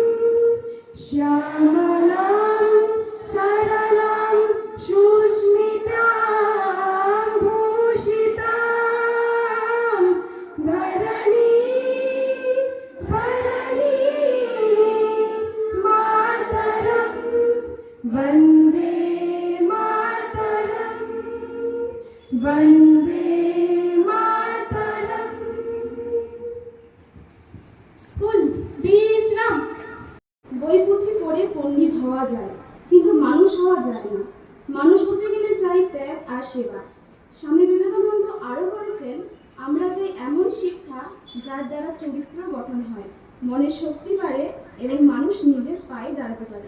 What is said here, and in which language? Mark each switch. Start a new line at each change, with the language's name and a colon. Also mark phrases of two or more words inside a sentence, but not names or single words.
Sanskrit: श्यामलां सरलां सुस्मितां भूषितां, धरणी भरणी मातरं, वन्दे मातरं, वन्दे मातरं।
Bangla: স্কুল, বিশ্রাম। বই পুঁথি পড়ে পণ্ডিত হওয়া যায়, কিন্তু মানুষ হওয়া যায় না। মানুষ হতে গেলে চাই ত্যাগ আর সেবা। স্বামী বিবেকানন্দ আরও বলেছেন, আমরা চাই এমন শিক্ষা যার দ্বারা চরিত্র গঠন হয়, মনের শক্তি বাড়ে এবং মানুষ নিজের পায়ে দাঁড়াতে পারে।